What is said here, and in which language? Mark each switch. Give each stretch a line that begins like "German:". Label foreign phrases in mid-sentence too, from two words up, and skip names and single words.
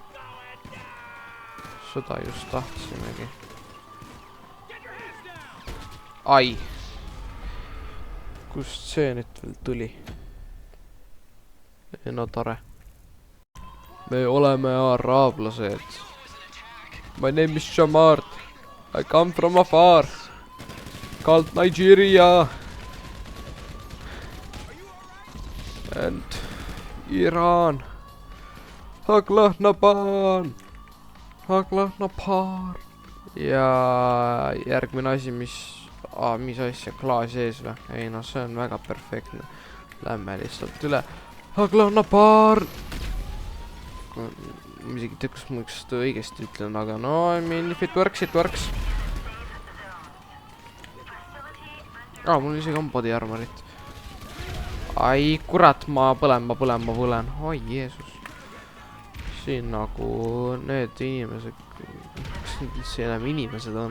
Estonian: Seda just tahtsimegi. Ai! Kust see nüüd veel tuli? No tore. Me oleme araablased.
English: My name is Shamard. I come from afar. Called Nigeria. And Iran. Haglahnapan. Haglahnapan.
Estonian: Ja järgmine asi, mis asja, klaas ees või? Ei no, see on väga perfektne. Lähme lihtsalt üle. Haglahnapan. Ma isegi tea, kas ma seda õigesti ütlen, aga no,
English: I mean, if it works, it works.
Estonian: Mul isegi on
English: body armorit.
Estonian: Ai, kurat, ma põlen. Oi, Jeesus. Siin nagu need inimesed, kas need üldse enam inimesed on?